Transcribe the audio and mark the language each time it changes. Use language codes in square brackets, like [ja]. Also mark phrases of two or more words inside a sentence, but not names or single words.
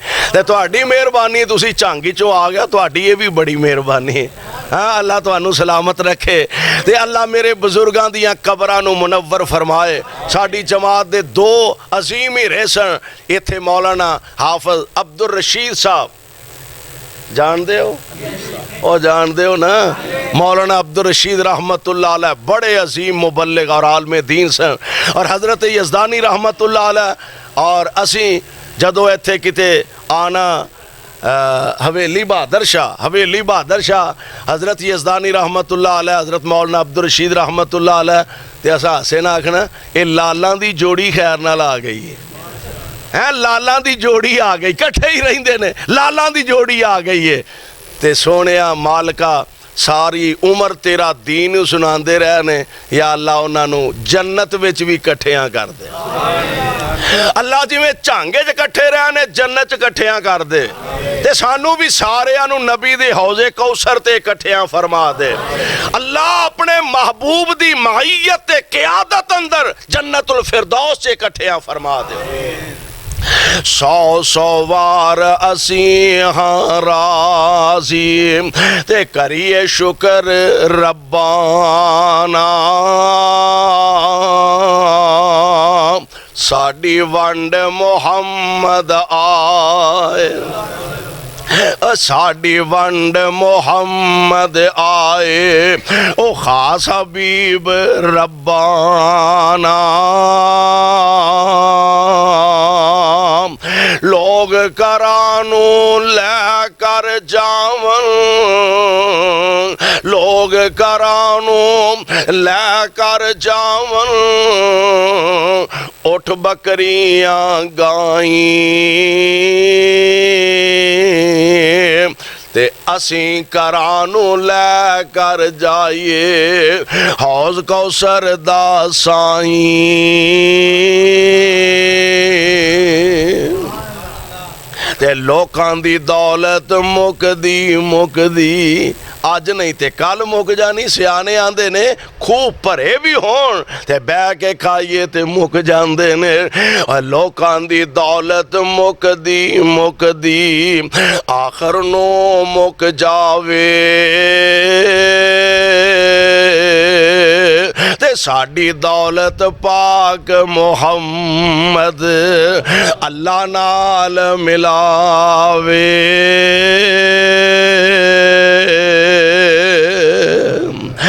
[pa] تے تہاڈی مہربانی تسی چانگی چوں آ گیا, تہاڈی یہ بھی بڑی مہربانی ہے. ہاں اللہ تانوں سلامت رکھے تے اللہ میرے بزرگاں دیاں قبراں نو منور فرمائے. ساڈی جماعت دے 2 عظیم ہیرے سن ایتھے, مولانا حافظ عبدالرشید صاحب جان دے ہو او جان دے ہو نا, مولانا عبدالرشید [ar] رحمت اللہ علیہ [pa] بڑے عظیم مبلغ اور عالم دین سن, اور حضرت یزدانی [ar] رحمت اللہ علیہ. [pa] اور اسی جدو ایتھے کتے آنا حویلی بہادر شاہ حضرت یزدانی [ar] رحمت اللہ علیہ, [pa] حضرت مولانا عبدالرشید [ar] رحمت اللہ علیہ, [pa] تے اسا ہسے نہ آکھنا اے لالاں دی جوڑی خیر نال آ گئی ہے, لالاں دی جوڑی آ گئی, کٹھے ہی رہندے نے, لالاں دی جوڑی آ گئی ہے. تے سونیا مالکا ساری عمر تیرا دین سناندے رہنے, یا اللہ انہاں نو جنت وچ بھی کٹھیاں کر دے. اللہ جی میں چانگے چ کٹھے رہنے جنت چ کٹھیاں کر دے, تے سانو بھی سارے انو نبی دے حوض کوثر تے کٹھیاں فرما دے. اللہ اپنے محبوب دی معیت تے قیادت اندر جنت الفردوس تے کٹھیاں فرما دے. 100 وار اسی ہاں راضی تے کریے شکر ربانا, ساڈی ونڈ محمد آئے, ساڈی ونڈ محمد آئے, او خاص حبیب ربانا. لوگ کرانو لے کر جاون, لوگ کرانو لے کر جاون, اٹھ بکریاں گائیں تے اسیں کرانو لے کر جائیے حوض کوثر دا سائیں. تے لوکاں دی دولت مکدی اج نہیں تے کل مک جانی. سیانے آندے نے خوب بھرے بھی ہون تے بہ کے کھائیے تے مک جاندے نے. اور لوکاں دی دولت مکدی آخر نو مک جاوے تے ساڈی دولت پاک محمد اللہ نال ملاوے.